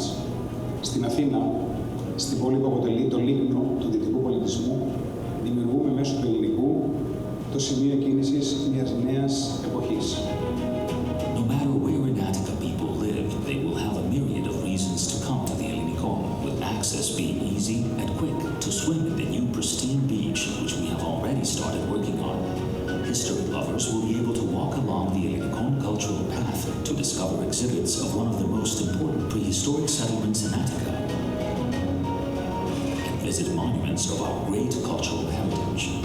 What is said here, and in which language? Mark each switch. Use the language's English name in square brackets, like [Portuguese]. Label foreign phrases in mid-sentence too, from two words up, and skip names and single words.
[Greek] Στην Αθήνα, στην πόλη που αποτελεί το λίμνο του δυτικού πολιτισμού, δημιουργούμε μέσω του ελληνικού το σημείο κίνησης μιας νέας εποχής. [English] No matter where in Attica people live, they will have a myriad of reasons to come to the Ellinikon, with access being easy and quick to swim in the new pristine beach, which we have already started working on. History lovers will be able to walk along the Ellinikon cultural path to discover exhibits of one of the most important prehistoric settlements in Attica, and visit monuments of our great cultural heritage.